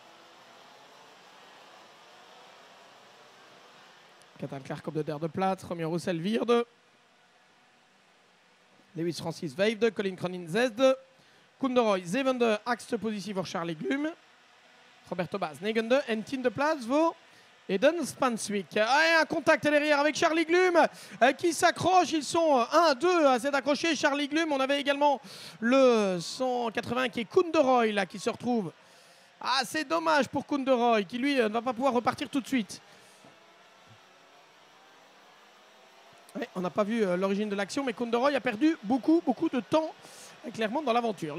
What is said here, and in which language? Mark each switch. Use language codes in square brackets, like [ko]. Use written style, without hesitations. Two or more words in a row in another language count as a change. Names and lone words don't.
[nl] Cathal Clark op de derde plaats, Romeo Roussel vierde. Lewis Francis vijfde, Colin Cronin zesde. Koen de Rooij zevende, achtste positie voor Charlie Glum. Roberto Baz negende en tiende plaats voor Eden Spanswick. [fr] Un contact derrière avec Charlie Glum qui s'accroche. Ils sont 1-2 à s'être accrochés. Charlie Glum, on avait également le 180 qui est Koen de Rooij là, qui se retrouve. Ah, c'est dommage pour Koen de Rooij qui lui ne va pas pouvoir repartir tout de suite. Ouais, on n'a pas vu l'origine de l'action, mais Koen de Rooij a perdu beaucoup de temps clairement dans l'aventure.